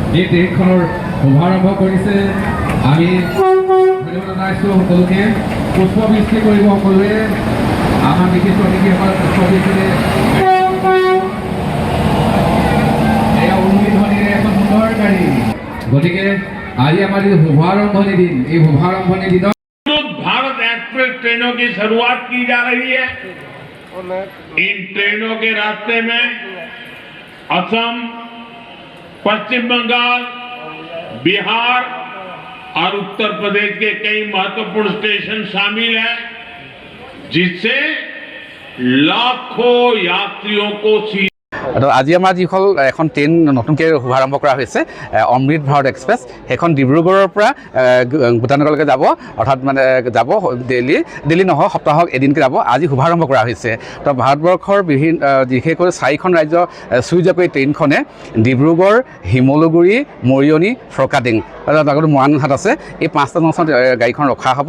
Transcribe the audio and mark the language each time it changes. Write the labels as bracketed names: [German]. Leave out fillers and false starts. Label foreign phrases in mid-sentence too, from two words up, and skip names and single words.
[Assamese] এই ট্ৰেইনখনৰ শুভাৰম্ভ কৰিছে। আমি ধন্যবাদ জনাইছোঁ সকলোকে। পুষ্পবৃষ্টি কৰিব সকলোৱে। আমাৰ বিশিষ্ট অতিথিসকল পুষ্পবৃষ্টিৰে এয়া উৰুধ্বনিৰে এখন সুন্দৰ গাড়ী। গতিকে আজি আমাৰ যি শুভাৰম্ভণি দিন, এই শুভাৰম্ভণি দিনত [Hindi] भारत एक्सप्रेस ट्रेनों की शुरुआत की जा रही है। इन ट्रेनों के रास्ते में असम, पश्चिम बंगाल, बिहार और उत्तर प्रदेश के कई महत्वपूर्ण स्टेशन शामिल हैं, जिससे लाखों यात्रियों को [Assamese] আজি আমাৰ যিখন এখন ট্ৰেইন নতুনকৈ শুভাৰম্ভ কৰা হৈছে অমৃত ভাৰত এক্সপ্ৰেছ, সেইখন ডিব্ৰুগড়ৰ পৰা ভূটানলৈকে যাব, অৰ্থাৎ মানে যাব দিল্লী নহয়, সপ্তাহত এদিনকৈ যাব। আজি শুভাৰম্ভ কৰা হৈছে। তো ভাৰতবৰ্ষৰ বিশেষকৈ 4খন ৰাজ্য চুই যোৱাকৈ ট্ৰেইনখনে ডিব্ৰুগড়, শিমলুগুৰি, মৰিয়নি, ফৰকাটিং লগতে মৰাণহাট আছে, এই 5টা জংচনত গাড়ীখন ৰখা হ'ব।